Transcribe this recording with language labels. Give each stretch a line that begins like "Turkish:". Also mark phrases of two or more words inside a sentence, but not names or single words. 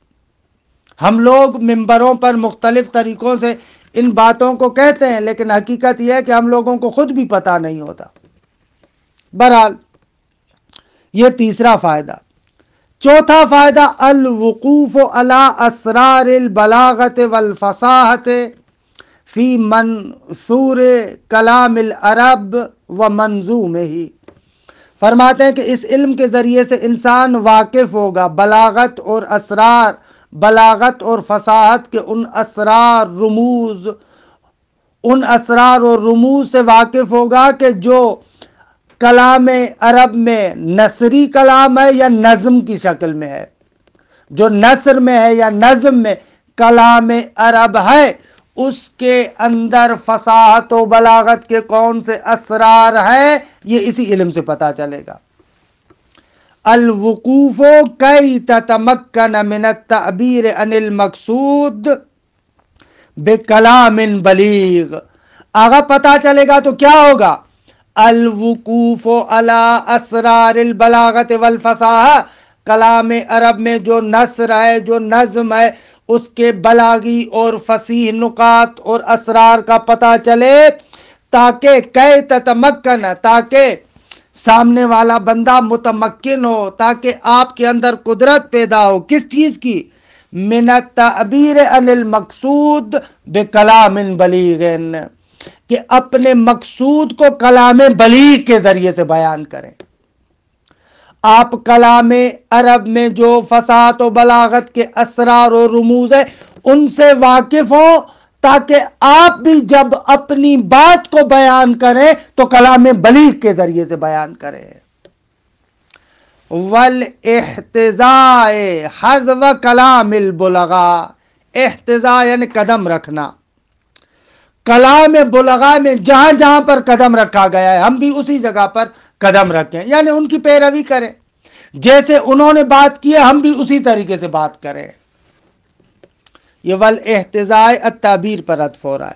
Urdu: ہم لوگ ممبروں پر مختلف طریقوں سے ان باتوں کو کہتے ہیں، لیکن حقیقت یہ ہے کہ ہم لوگوں کو خود بھی پتہ نہیں ہوتا۔ بہرحال یہ تیسرا فائدہ۔ چوتھا فائدہ،
Arabic: الوقوف علی اسرار البلاغت والفصاحت فی منثور کلام العرب و منظومہ،
Urdu: فرماتے ہیں کہ اس علم کے ذریعے سے انسان واقف ہوگا بلاغت اور اسرار، بلاغت اور فصاحت کے ان اسرار اور رموز سے واقف ہوگا کہ جو کلام عرب میں نثری کلام ہے یا نظم کی شکل میں ہے، جو نثر میں ہے یا نظم میں کلام عرب ہے، اس کے اندر فصاحت و بلاغت کے کون سے اسرار ہیں، یہ اسی علم سے پتہ چلے گا۔
Arabic: الوقوف کی تتمکن من التعبیر عن المقصود بکلام بلیغ،
Urdu: آگا پتہ چلے گا تو کیا ہوگا؟
Arabic: الوقوف علی اسرار البلاغت والفصاحہ،
Urdu: کلام عرب میں جو نثر ہے، جو نظم ہے، اس کے بلاغی اور فصیح نکات اور اسرار کا پتہ چلے، تاکہ
Arabic: کی تتمکن،
Urdu: تاکہ سامنے والا بندہ متمکن ہو، تاکہ آپ کے اندر قدرت پیدا ہو، کس چیز کی؟
Arabic: من التعبیر عن المقصود بکلام بلیغ،
Urdu: کہ اپنے مقصود کو کلام بلیغ کے ذریعے سے بیان کریں۔ آپ کلام عرب میں جو فصاحت و بلاغت کے اسرار و رموز ہیں ان سے واقف ہوں، تاکہ آپ بھی جب اپنی بات کو بیان کریں تو کلام بلیغ کے ذریعے سے بیان کریں۔
Arabic: والاحتذاء حذو کلام البلغاء،
Urdu: احتذاء یعنی قدم رکھنا، کلام بلغاء میں جہاں جہاں پر قدم رکھا گیا ہے ہم بھی اسی جگہ پر قدم رکھیں، یعنی ان کی پیروی کریں۔ جیسے انہوں نے بات کی ہے ہم بھی اسی طریقے سے بات کریں. یہ
Arabic: والاحتزاء التعبیر
Urdu: پر عطف ہو رہا ہے.